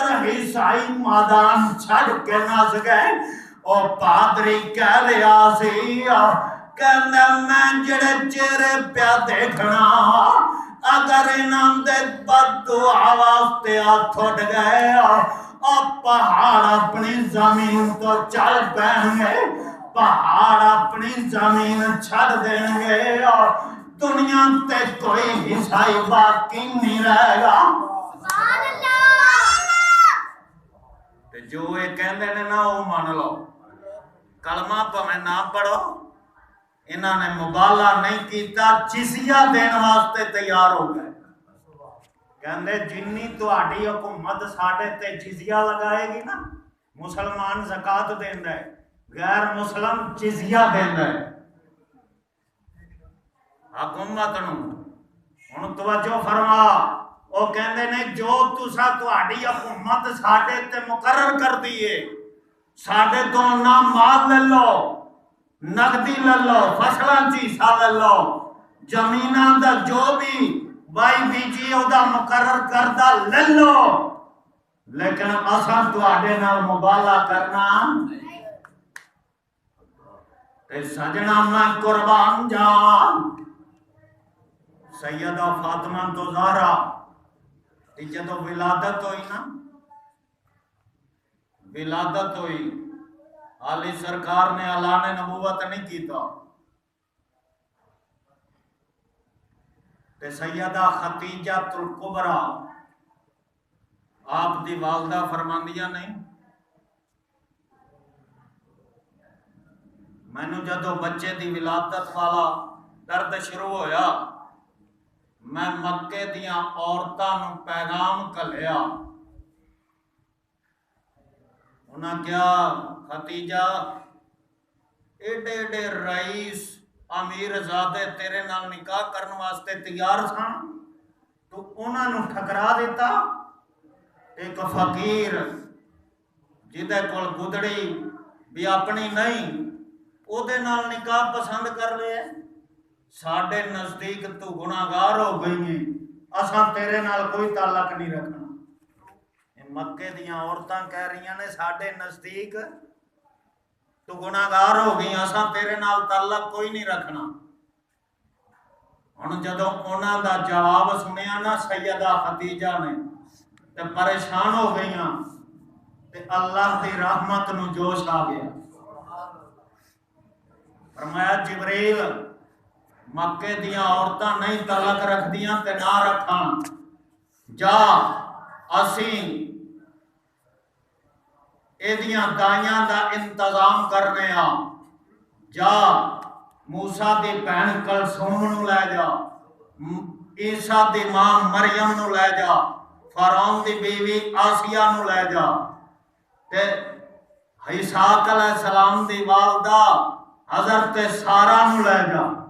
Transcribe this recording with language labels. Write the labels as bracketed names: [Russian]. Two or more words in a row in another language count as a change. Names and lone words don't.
[Punjabi] عیسائی میدان چھڑ کے نس گئے او پادری کہہ رہا سی کہنا میں جڑے چہرے پیا دیکھنا اگر انہاں دے بد دعا واسطے ہاتھ اٹھ گئے اور پہاڑ اپنی زمین تو چل پائیں گے پہاڑ اپنی زمین چھڑ دیں گے اور دنیا تے کوئی عیسائی باقی نہیں رہے گا جو یہ کہندے نے نا وہ مان لو کلمہ پویں نہ پڑھو انہاں نے مبالغہ نہیں کیتا جزیہ دین واسطے تیار ہو گئے کہندے جنی تہاڈی حکومت ساڈے تے جزیہ لگائے گی نا مسلمان زکات دیندا ہے غیر مسلم جزیہ دیندا ہے حکومت نو ہن توجہ فرما او کہندے نے جو تسا تہاڈی حکومت ساڈے تے مقرر کر دیے ساڈے تو نہ مال لے لو نقدی لے لو فصلاں چ حصہ لے لو زمیناں دا جو بھی بائی بی جی او دا مقرر کردہ لے لو لیکن اساں تہاڈے نال مبالغہ کرنا تے سجنا میں قربان جاواں سیدہ فاطمہ تو زہرا جدو ولادت ہوئی نا ولادت ہوئی علی سرکار نے اعلان نبوت نہیں کیتا تے سیدہ خدیجہ الکبریٰ آپ دی والدہ فرماندیاں نہیں مینوں جدو بچے دی ولادت والا درد شروع ہویا میں مکے دیاں عورتاں نو پیغام کلیا انہاں کیا ختیجہ ایڈے ایڈے رئیس امیر زادے تیرے نال نکاح کرن واسطے تیار سن تو انہاں نو ٹھکرا دیتا ایک فقیر جدے کول گدڑی بھی اپنی نہیں او دے نال نکاح پسند کر لے ساڈے نزدیک تو گناہگار ہو گئی ہیں اساں تیرے نال کوئی تعلق نہیں رکھنا مکے دیاں عورتاں کہہ رہی ہیں نے ساڈے نزدیک تو گناہگار ہو گئی اساں تیرے نال تعلق کوئی نہیں رکھنا ہن جدوں انہاں دا جواب سنیا نا سیدہ خدیجہ نے تے پریشان ہو گئیاں تے اللہ دی رحمت نو جوش آ گیا فرمایا جبریل مکے دیاں عورتاں نہیں تعلق رکھ دیاں تے نہ رکھاں جا اسیں ایدیاں دائیاں دا انتظام کرنے جا موسیٰ دی بہن کلثوم نو لے جا عیسیٰ دی ماں مریم نو لے جا فرعون دی بیوی آسیہ نو لے جا تے اسحاق [Arabic] علیہ السلام [Punjabi] دی والدہ حضرت سارہ نو لے جا